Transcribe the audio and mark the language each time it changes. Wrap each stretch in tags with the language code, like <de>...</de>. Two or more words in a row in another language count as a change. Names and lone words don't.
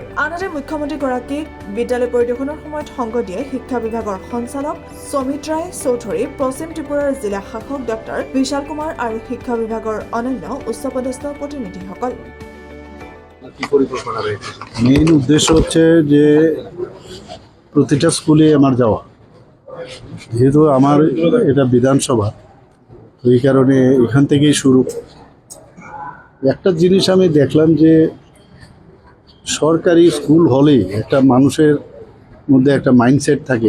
<as>আনহাতে মুখ্যমন্ত্ৰীগৰাকীক বিদ্যালয় পৰিদৰ্শনৰ সময়ত সংগ দিয়ে শিক্ষা বিভাগৰ সঞ্চালক সমিত ৰায় চৌধুৰী, পশ্চিম ত্ৰিপুৰাৰ জিলা শাসক ডক্টৰ বিশাল কুমাৰ আৰু শিক্ষা বিভাগৰ অন্যান্য উচ্চপদস্থ প্ৰতিনিধিসকল।</as> <bn>মেইন উদ্দেশ্য হচ্ছে যে প্রতিটা স্কুলে আমার যাওয়া, যেহেতু আমার এটা বিধানসভা, তো এই কারণে এখান থেকেই শুরু। একটা জিনিস আমি দেখলাম যে সরকারি স্কুল হলেই একটা মানুষের মধ্যে একটা মাইন্ডসেট থাকে।</bn>